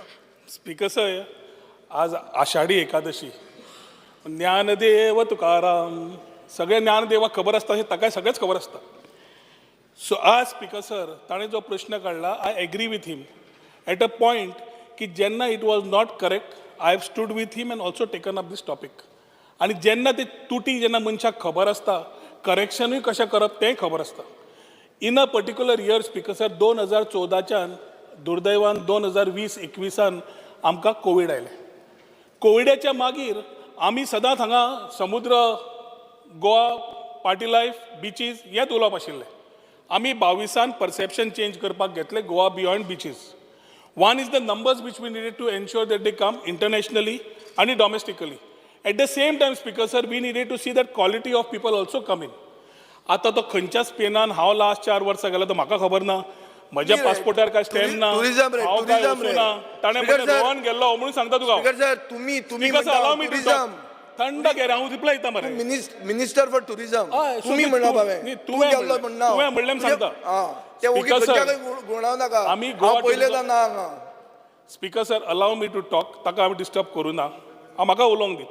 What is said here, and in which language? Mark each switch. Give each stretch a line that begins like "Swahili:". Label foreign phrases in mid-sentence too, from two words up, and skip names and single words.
Konkani: स्पीकर साहेब, आज आषाढी एकादशी. ज्ञानदेव तुकाराम, सगळे ज्ञानदेवाक खबर आसता अशें ताकाय सगळेच खबर आसता. सो आज स्पीकर सर ताणें जो प्रश्न काडला,
English: I agree with him at a point
Konkani: की जेन्ना
English: it was not correct, I have stood with him and also taken up this topic.
Konkani: आनी जेन्ना ते तुटी जेन्ना मनशाक खबर आसता, करेक्शनूय कशें करप तेंय खबर आसता.
English: In a particular year
Konkani: स्पीकर सर 2014च्यान दुर्दैवान 2020-21 आमकां कोवीड आयलें. कोविडाच्या मागीर आमी सदांच हांगा समुद्र, गोवा,
English: party life,
Konkani: बिचीस हेंच उलोवप आशिल्लें. आमी 22
English: perception change
Konkani: करपाक घेतले गोवा
English: beyond beaches. One is the numbers which we needed to ensure that they come internationally आनी domestically. At the same time Speaker sir we needed to see that quality of people also come in.
Konkani: आतां तो खंयच्या स्पेनान हांव लास्ट 4 वर्सां गेलो तो म्हाका खबर ना. म्हज्या पासपोर्टार काय स्टॅम्प ना, टुरिझम रे, हांव काय टुरिझम रे. वचूं ना. ताणें स्पीकर म्हणलें सर, गोवान गेल्लो म्हणून सांगता तुका. स्पीकर सर तुम्ही
English: Speaker sir allow me to टुरिझम talk.
Konkani: थंड घे रे, हांव रिप्लाय दिता मरे.
English: Minister for Tourism
Konkani: हय, तुम्ही सो म्हणा तूं- बाबे न्ही, तूं तुवें गेल्लो म्हणलें. म्हणना तुवें म्हणलें म्हूण सांगता. ते ओगी स्पीकर सर, खंयच्या गुणाव नाका आमी हांव गोवा पयलें टुरिझम- ना हांगा.
English: Speaker sir allow me to talk.
Konkani: ताका हांवें डिस्टर्ब करूं ना. हांव म्हाका उलोवंक दी.